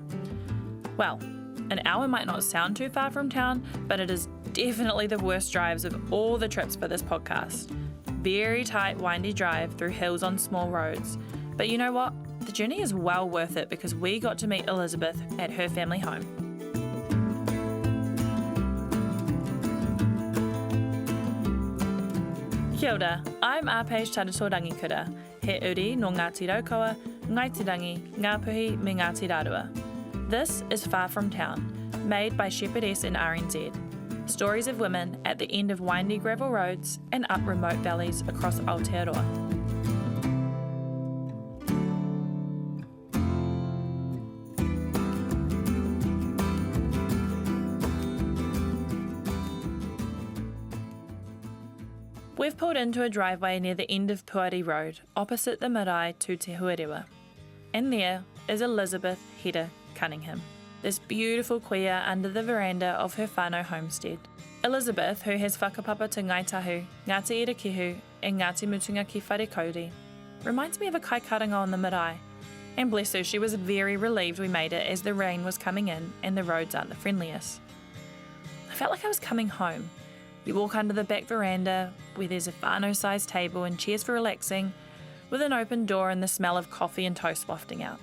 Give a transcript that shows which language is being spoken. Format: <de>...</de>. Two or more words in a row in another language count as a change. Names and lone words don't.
<en>Well, an hour might not sound too far from town, but it is definitely the worst drives of all the trips for this podcast. Very tight, windy drive through hills on small roads. But you know what? The journey is well worth it because we got to meet Elizabeth at her family home.</en> <mi>Kia ora, I'm Āpēj Tarato Rangikura, he uri no Ngāti Irakehu, Ngaitirangi, Ngāpuhi me Ngāti Rārua.</mi> <en>This is Far From Town, made by Shepherdess in RNZ. Stories of women at the end of windy gravel roads and up remote valleys across Aotearoa. We've pulled into a driveway near the end of Puari Road, opposite the marae Tūtehuarewa. And there is Elizabeth Hera Cunningham, this beautiful queer under the veranda of her whānau homestead. Elizabeth, who has whakapapa to Ngāi Tahu, Ngāti Irakehu and Ngāti Mutunga ki Wharekauri, reminds me of a kaikaranga on the marae. And bless her, she was very relieved we made it as the rain was coming in and the roads aren't the friendliest. I felt like I was coming home. We walk under the back veranda, where there's a whānau-sized table and chairs for relaxing, with an open door and the smell of coffee and toast wafting out.</en>